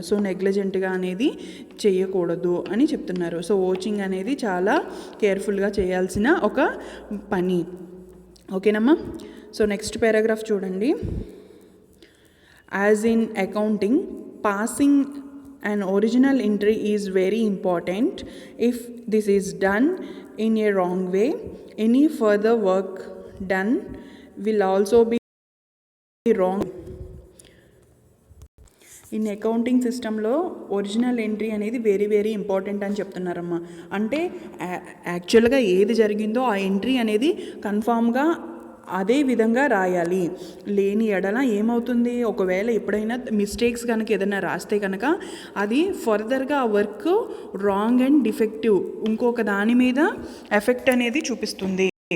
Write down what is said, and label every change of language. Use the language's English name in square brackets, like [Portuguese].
[Telugu] So నెగ్లిజెంట్గా అనేది చేయకూడదు అని చెప్తున్నారు. సో వాచింగ్ అనేది చాలా కేర్ఫుల్గా చేయాల్సిన ఒక పని. ఓకేనమ్మా? సో నెక్స్ట్ పారాగ్రాఫ్ చూడండి. [English] As in accounting, passing an original entry is very important. If this is done in a wrong way, any further work done will also be wrong. [Telugu] In accounting సిస్టంలో original entry అనేది very very important అని చెప్తున్నారమ్మా. అంటే యాక్చువల్గా ఏది జరిగిందో ఆ entry అనేది కన్ఫామ్గా అదే విధంగా రాయాలి. లేని ఎడల ఏమవుతుంది? ఒకవేళ ఎప్పుడైనా మిస్టేక్స్ కనుక ఏదైనా రాస్తే కనుక అది ఫర్దర్గా ఆ వర్క్ రాంగ్ అండ్ డిఫెక్టివ్ ఇంకొక దాని మీద ఎఫెక్ట్ అనేది చూపిస్తుంది.